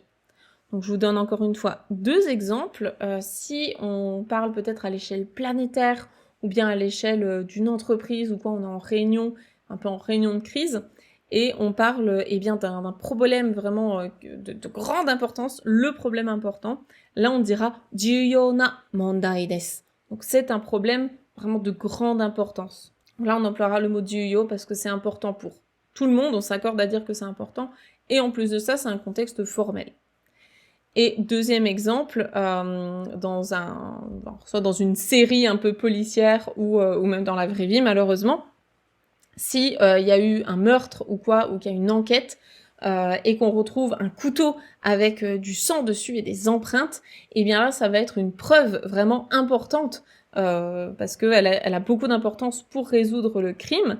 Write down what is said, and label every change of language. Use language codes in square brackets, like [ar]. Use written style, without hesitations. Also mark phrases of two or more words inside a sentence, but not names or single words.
[fr] Donc je vous donne encore une fois 2 exemples. Si on parle peut-être à l'échelle planétaire ou bien à l'échelle d'une entreprise ou quoi, on est en réunion, un peu en réunion de crise, et on parle eh bien d'un problème vraiment de grande importance, le problème important. Là, on dira [ja] 重要な問題です. [fr] Donc, c'est un problème vraiment de grande importance. Là, on emploiera le mot juyō parce que c'est important pour tout le monde, on s'accorde à dire que c'est important, et en plus de ça, c'est un contexte formel. Et deuxième exemple, soit dans une série un peu policière ou même dans la vraie vie, malheureusement, si il y a eu un meurtre ou quoi, ou qu'il y a une enquête, et qu'on retrouve un couteau avec du sang dessus et des empreintes, et bien là, ça va être une preuve vraiment importante, parce qu'elle a beaucoup d'importance pour résoudre le crime.